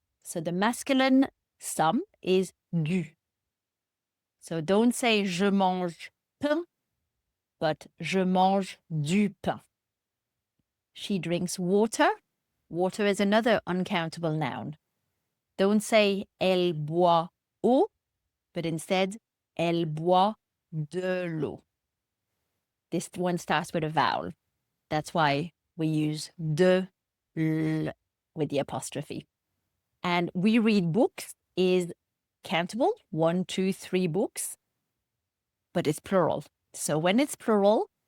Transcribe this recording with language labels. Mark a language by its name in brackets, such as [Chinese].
[English] So the masculine some is du. So don't say [French] je mange pain, [English] but [French] je mange du pain. [English] She drinks water. Water is another uncountable noun. Don't say [French] elle boit eau, [English] but instead [French] elle boit de l'eau. [English] This one starts with a vowel. That's why we use de, l with the apostrophe. And we read books is countable, 1, 2, 3 books, but it's plural. So when it's plural,